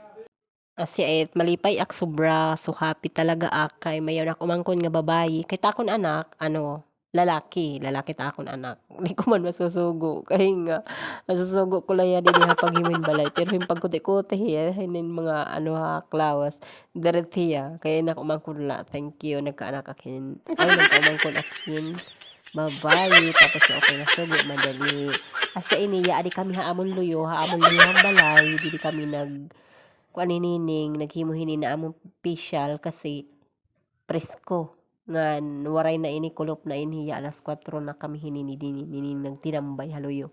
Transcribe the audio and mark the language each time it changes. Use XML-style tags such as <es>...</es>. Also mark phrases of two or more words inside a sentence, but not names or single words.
<war>Asya malipay ak sobra</war> <en>so happy</en> <war>talaga kay mayaw na umangkon nga babayi kay takon anak ano lalaki ta akon anak. Di ko man masusugo kay nga masusugo ko lang yan dinhi paghimin balay</war> <tl>pero yung</tl> <war>pagkuti-kuti hiya hinin mga ano klawas deret hiya kaya na umangkon la</war> <en>thank you</en> <war>nagkaanak akin ay nagkaumangkon akin babayi tapos na okay na sugo madali. Asya iniya adi kami haamon luyo ang balay didi kami kuan ni nining naghimo hini na among pisyal kasi presko ngan waray na ini kulop na ini alas 4 na kami hinini nining nagtinambay haluyo.</war>